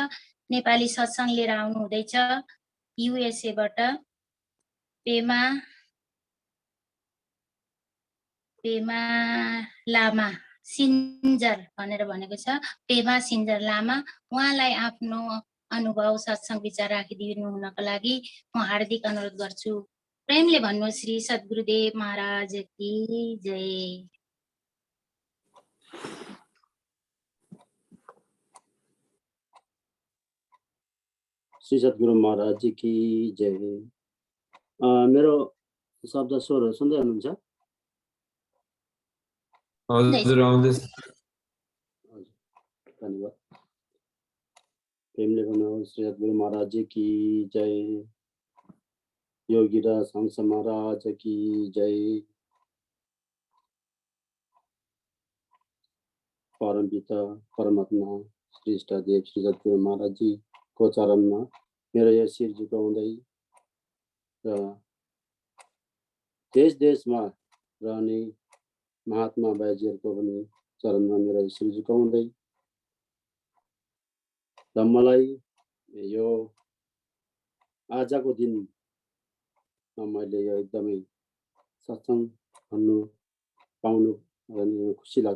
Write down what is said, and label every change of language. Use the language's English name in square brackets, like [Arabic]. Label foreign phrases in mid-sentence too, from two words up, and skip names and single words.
[Nepali] नेपाली सत्सङ्ग लिएर आउनु हुँदैछ युएसएबाट पेमा लामा सिन्जर भनेर भनेको छ। पेमा सिन्जर लामा, उहाँलाई आफ्नो अनुभव सत्सङ्ग विचार राखिदिनु हुनको लागि म हार्दिक अनुरोध गर्छु। प्रेमले भन्नु [Hindi] श्री सद्गुरुदेव महाराज की जय। श्री सद्गुरु महाराज जी की जय। [Nepali] मेरो शब्द स्वरहरू सुन्दै हुनुहुन्छ? हजुर आउँदैछ। धन्यवाद। प्रेमले भन्नु [Hindi] श्री सद्गुरु महाराज जी की जय। योगी र संस महाराज की जय। [Nepali] परम पिता परमात्मा श्री इष्टदेव श्री सद्गुरु महाराज जी को चरणमा मेरो यो शिर झुकाउँदै र देश देशमा रहने महात्मा बाइजीहरूको पनि चरणमा मेरो शिर झुकाउँदै र मलाई यो आजको दिनमा मैले यो एकदमै सत्सङ्ग भन्नु पाउनु खुसी लाग्छ।